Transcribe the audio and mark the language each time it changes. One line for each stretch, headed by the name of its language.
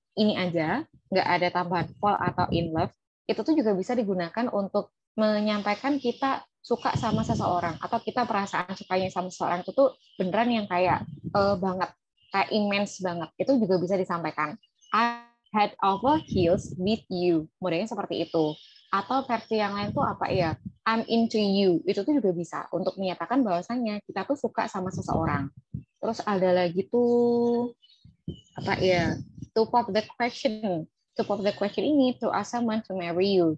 Indonesian: Ini aja, nggak ada tambahan fall atau in love. Itu tuh juga bisa digunakan untuk menyampaikan kita suka sama seseorang atau kita perasaan sukanya sama seseorang itu tuh beneran yang kayak banget, kayak immense banget. Itu juga bisa disampaikan.
English: Head over heels with you.
Indonesian: Modelnya seperti itu. Atau versi yang lain tuh apa ya?
English: I'm into you.
Indonesian: Itu tuh juga bisa untuk menyatakan bahwasannya kita tuh suka sama seseorang. Terus ada lagi tuh apa ya?
English: To pop the question. To pop the question
Indonesian: ini
English: to ask someone to marry you.